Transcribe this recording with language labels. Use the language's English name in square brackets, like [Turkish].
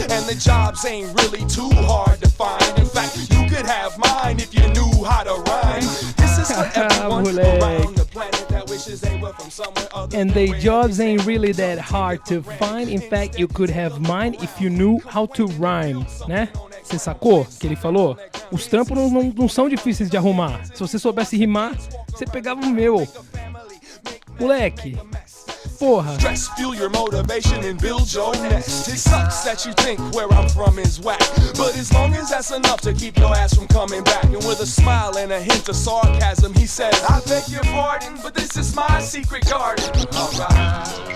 [English] And the jobs ain't really too hard to find. In fact, you could have mine if you knew how to rhyme. This is for everyone around the planet that wishes they were from somewhere other. And the jobs ain't really that hard to find. In fact, you could have mine if you knew how to rhyme, né? [Portuguese] Você sacou que ele falou? Os trampos não são difíceis de arrumar. Se você soubesse rimar, você pegava o meu. Moleque, porra. [English] Stress, fuel your motivation and build your nest. It sucks that you think where I'm from is whack, but as long as that's enough to keep your ass from coming back. And with a smile and a hint of sarcasm, he says, I beg your pardon, but this is my secret garden. Alright.